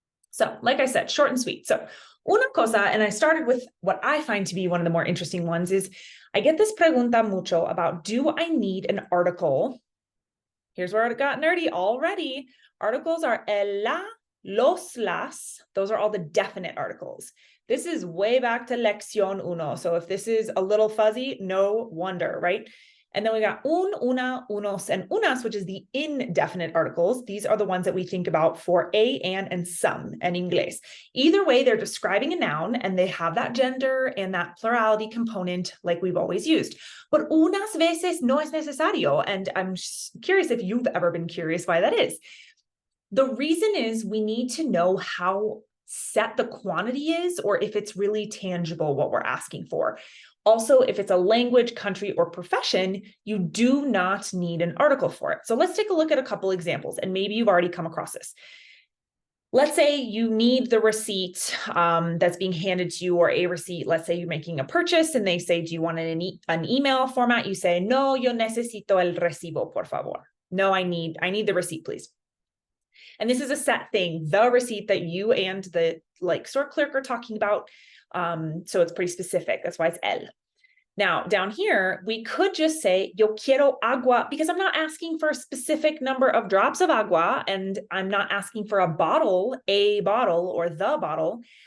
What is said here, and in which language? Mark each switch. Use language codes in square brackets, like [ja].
[en] So, like I said, short and sweet. So, una cosa, and I started with what I find to be one of the more interesting ones, is I get this pregunta mucho about, do I need an article? Here's where it got nerdy already. Articles are el, la, los, las. Those are all the definite articles. This is way back to lección uno. So if this is a little fuzzy, no wonder, right? And then we got un, una, unos, and unas, which is the indefinite articles. These are the ones that we think about for a, and some, and English. Either way, they're describing a noun, and they have that gender and that plurality component like we've always used. [es] But unas veces no es necesario. [en] And I'm curious if you've ever been curious why that is. The reason is we need to know how set the quantity is, or if it's really tangible what we're asking for. Also, if it's a language, country, or profession, you do not need an article for it. So let's take a look at a couple examples, and maybe you've already come across this. Let's say you need the receipt that's being handed to you, or a receipt. Let's say you're making a purchase and they say, do you want it in an email format? [es] You say, no, yo necesito el recibo, por favor. [en] No, I need the receipt, please. And this is a set thing, the receipt that you and the store clerk are talking about. So it's pretty specific. That's why it's el. Now, down here, we could just say, yo quiero agua, because I'm not asking for a specific number of drops of agua, and I'm not asking for a bottle, or the bottle.